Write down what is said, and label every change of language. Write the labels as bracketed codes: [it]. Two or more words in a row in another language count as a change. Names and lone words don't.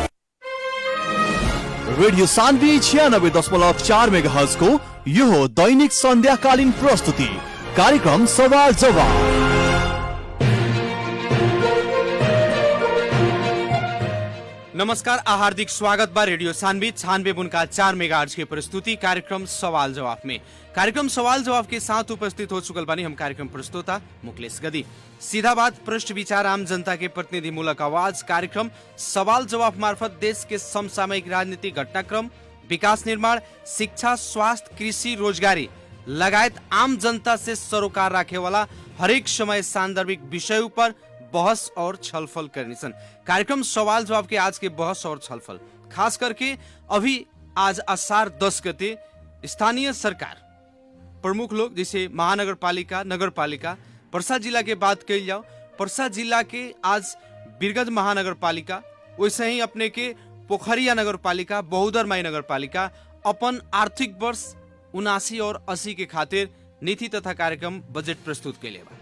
[ne] रेडियो सान्वी 96.4 मेगाहर्ज को यो हो दैनिक सन्ध्याकालीन प्रस्तुति कार्यक्रम सवाल जवाब। [bho] नमस्कार, हार्दिक स्वागत बा रेडियो सान्वी 96.4 मेगाहर्ज के प्रस्तुति कार्यक्रम सवाल जवाब में। कार्यक्रम सवाल जवाब के साथ उपस्थित हो चुकल बानी हम कार्यक्रम प्रस्तोता मुकेश गदी। सीधा बात, प्रश्न विचार, आम जनता के प्रतिनिधिमूलक आवाज कार्यक्रम सवाल जवाब मार्फत देश के समसामयिक राजनीतिक घटनाक्रम, विकास निर्माण, शिक्षा, स्वास्थ्य, कृषि, रोजगारी लगायत आम जनता से सरोकार रखे वाला हरेक समय सांदर्भिक विषय पर बहस और छलफल करनी सन। कार्यक्रम सवाल जवाब के आज के बहस और छलफल खास करके अभी आज आषाढ़ 10 गते स्थानीय सरकार प्रमुख लोग जैसे महानगर पालिका, नगर पालिका, पर्सा जिला के बात कही जाओ, पर्सा जिला के आज वीरगंज महानगर पालिका, वैसे ही अपने के पोखरिया नगर पालिका, बहुदरमाई नगर पालिका अपन आर्थिक वर्ष 79 और 80 के खातिर नीति तथा कार्यक्रम बजट प्रस्तुत कैले बा।